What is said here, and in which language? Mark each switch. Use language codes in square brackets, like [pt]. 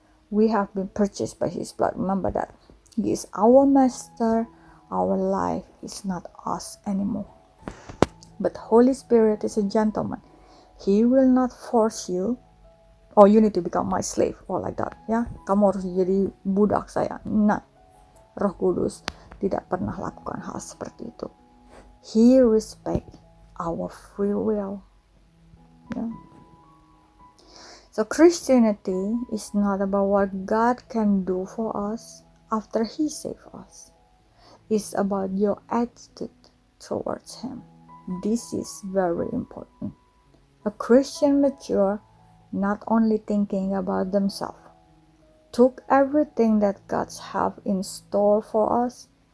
[en] We have been purchased by His blood. Remember that. He is our master. Our life is not us anymore. But Holy Spirit is a gentleman. He will not force you, oh, you need to become my slave, or like that, ya. [id] Kamu harus jadi budak saya. Nah, Roh Kudus tidak pernah lakukan hal seperti itu. [en] He respect our free will. Yeah. So Christianity is not about what God can do for us after He saves us. It's about your attitude towards Him. This is very important. A Christian mature, not only thinking about themselves, took everything that God have in store for us.